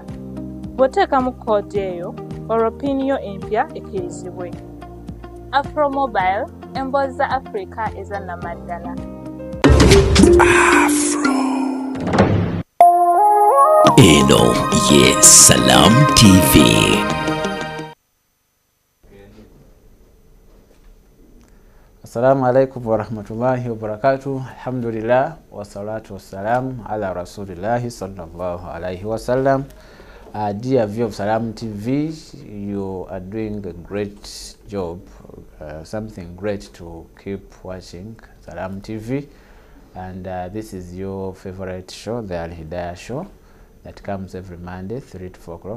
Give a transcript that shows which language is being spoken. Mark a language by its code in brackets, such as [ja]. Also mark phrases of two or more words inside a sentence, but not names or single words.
[lg] Bw'oteekamu code eyo olwo pin yo empya ekkirizibwe. Afro Mobile emboozi za Africa eza namaddala. Eno ye Salam TV. [ar] السلام عليكم ورحمة الله وبركاته. الحمد لله والصلاة والسلام على رسول الله صلى الله عليه وسلم. [en] Dear viewer of Salam TV, you are doing a great job, something great to keep watching Salam TV. And this is your favorite show, the Alhidaayah show, that comes every Monday, 3 to 4 o'clock.